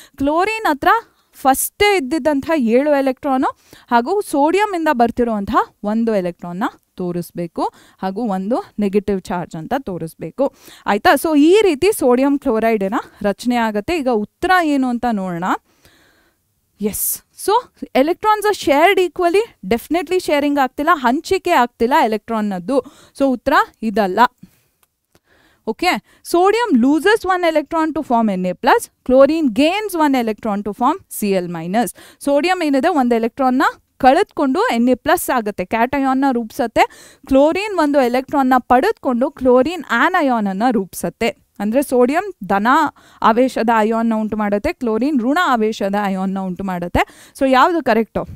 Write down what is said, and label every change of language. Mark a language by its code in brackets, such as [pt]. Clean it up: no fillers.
[kn] Chlorine ಹತ್ರ ಫಸ್ಟೇ ಇದ್ದಿದ್ದಂಥ 7 electron ಹಾಗೂ ಸೋಡಿಯಮಿಂದ ಬರ್ತಿರುವಂತಹ 1 ಎಲೆಕ್ಟ್ರಾನ್ನ ತೋರಿಸ್ಬೇಕು ಹಾಗೂ 1 ನೆಗೆಟಿವ್ ಚಾರ್ಜ್ ಅಂತ ತೋರಿಸ್ಬೇಕು. ಆಯಿತಾ? ಸೊ ಈ ರೀತಿ ಸೋಡಿಯಂ ಕ್ಲೋರೈಡಿನ ರಚನೆ ಆಗುತ್ತೆ. ಈಗ ಉತ್ತರ ಏನು ಅಂತ ನೋಡೋಣ. [en] yes, so electrons are shared equally, [kn] ಡೆಫಿನೆಟ್ಲಿ ಶೇರಿಂಗ್ ಆಗ್ತಿಲ್ಲ, ಹಂಚಿಕೆ ಆಗ್ತಿಲ್ಲ ಎಲೆಕ್ಟ್ರಾನ್ನದ್ದು. ಸೊ ಉತ್ತರ ಇದಲ್ಲ. [en] Okay, sodium loses 1 electron to form Na+, chlorine gains 1 electron to form Cl-. [kn] Sodium ಏನಿದೆ 1 ಎಲೆಕ್ಟ್ರಾನ್ನ ಕಳೆದುಕೊಂಡು Na+ ಆಗುತ್ತೆ, ಕ್ಯಾಟಯಾನ್ನ ರೂಪಿಸುತ್ತೆ. ಕ್ಲೋರಿನ್ 1 ಎಲೆಕ್ಟ್ರಾನ್ನ ಪಡೆದುಕೊಂಡು ಕ್ಲೋರಿನ್ ಆನಯಾನನ್ನು ರೂಪಿಸುತ್ತೆ. ಅಂದರೆ ಸೋಡಿಯಂ ಧನ ಆವೇಶದ ಅಯಾನ್ನ ಉಂಟು ಮಾಡುತ್ತೆ, ಕ್ಲೋರಿನ್ ಋಣ ಆವೇಶದ ಅಯಾನ್ನ ಉಂಟು ಮಾಡುತ್ತೆ. ಸೊ ಯಾವುದು ಕರೆಕ್ಟು?